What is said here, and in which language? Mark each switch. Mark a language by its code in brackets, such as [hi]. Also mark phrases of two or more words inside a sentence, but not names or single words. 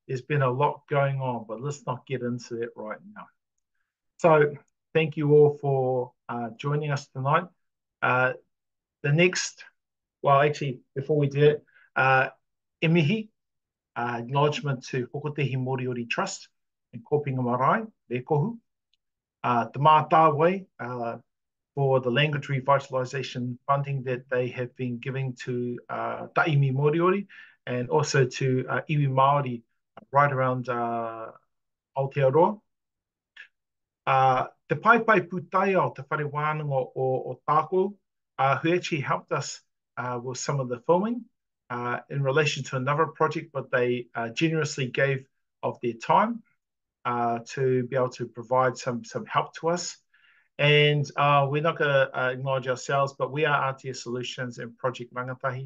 [en] there's been a lot going on, but let's not get into it right now. So thank you all for joining us tonight. The next, well, actually, before we do it, emihi, acknowledgement to Hokotehi Moriori Trust and Kopinga Marae, Rekohu. Te Mātāwai, for the language revitalisation funding that they have been giving to Taimi Moriori and also to [mi] iwi Māori [en] right around Aotearoa. Te Paipai Pūtai o te whare wānanga o tākou, who actually helped us with some of the filming in relation to another project, but they generously gave of their time to be able to provide some help to us. And we're not going to acknowledge ourselves, but we are RTS Solutions and Project Rangatahi.